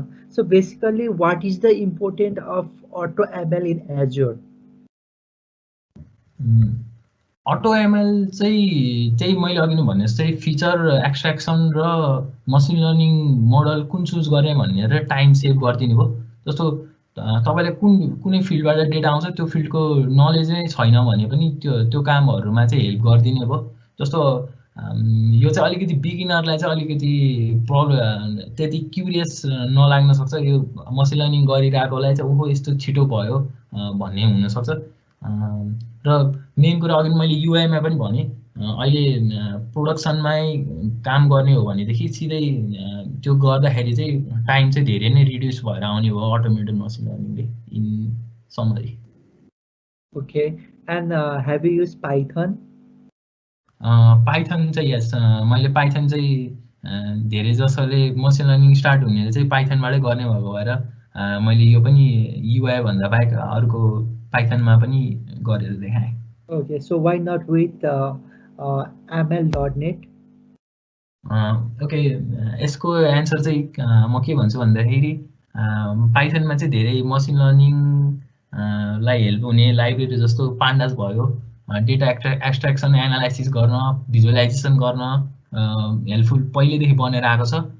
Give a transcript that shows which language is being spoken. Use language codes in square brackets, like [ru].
[en] So basically, what is the importance of AutoML in Azure? [ne] AutoML चाहिँ मैले अघि नै भने जस्तै फिचर एक्सट्र्याक्सन र मसिन लर्निङ मोडल कुन चुज गरेँ भनेर टाइम सेभ गरिदिने भयो। जस्तो तपाईँलाई कुनै फिल्डबाट डेटा आउँछ त्यो फिल्डको नलेज नै छैन भने पनि त्यो कामहरूमा चाहिँ हेल्प गरिदिने भयो। जस्तो यो चाहिँ अलिकति बिगिनरलाई चाहिँ अलिकति त्यति क्युरियस नलाग्न सक्छ। यो मसिन लर्निङ गरिरहेकोलाई चाहिँ ओहो यस्तो छिटो भयो भन्ने हुनसक्छ। र मेन कुरा अघि मैले युआईमा पनि भने अहिले प्रोडक्सनमै काम गर्ने हो भनेदेखि सिधै त्यो गर्दाखेरि चाहिँ टाइम चाहिँ धेरै नै रिड्युस भएर आउने हो automated machine लर्निङले [en] In summary. Okay, and have you used Python? [ne] Python चाहिँ यस, मैले पाइथन चाहिँ धेरै जसोले मसिन लर्निङ स्टार्ट हुने चाहिँ पाइथनबाटै गर्ने भएको भएर मैले यो पनि युआई भन्दा बाहेक अर्को पाइथनमा पनि गरेर देखाएँ। [en] Okay, so why not with ML.NET? [ne] Okay, यसको एन्सर चाहिँ म के भन्छु भन्दाखेरि पाइथनमा चाहिँ धेरै मसिन लर्निङ लाई हेल्प हुने लाइब्रेरी जस्तो पान्डास भयो, डेटा एक्सट्र्याक्सन एनालाइसिस गर्न, भिजुअलाइजेसन गर्न हेल्पफुल पहिलेदेखि बनेर आएको छ।